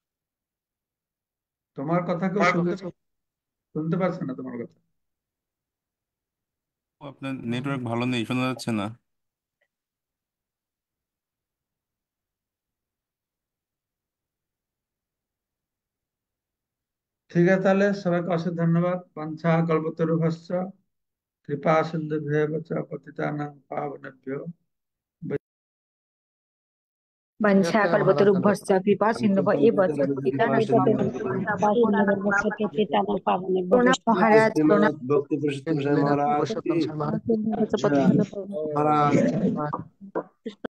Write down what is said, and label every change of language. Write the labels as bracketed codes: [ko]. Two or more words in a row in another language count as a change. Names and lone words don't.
[bn] তোমার কথা কেউ শুনতে শুনতে পারছে না তোমার কথা। আপনার নেটওয়ার্ক ভালো নেই, শোনা যাচ্ছে না। ঠিক আছে, তাহলে সবাইকে অশেষ ধন্যবাদ। [sa] বাঞ্ছা কল্পতরুভ্যশ্চ কৃপা সিন্ধুভ্যেব চ পতিতানাং পাবনেভ্যো। [bn] ঠিক আছে মহারাজ, ধন্যবাদ। [sa] वंशाकल्पतरुभ्यश्च कृपा सिन्धुभ एव च पतितानां [hi] प्रणाम महाराज, प्रणाम। भक्ति पुरुषोत्तम साई महाराज की पुरुषोत्तम शर्मा जय। महाराज।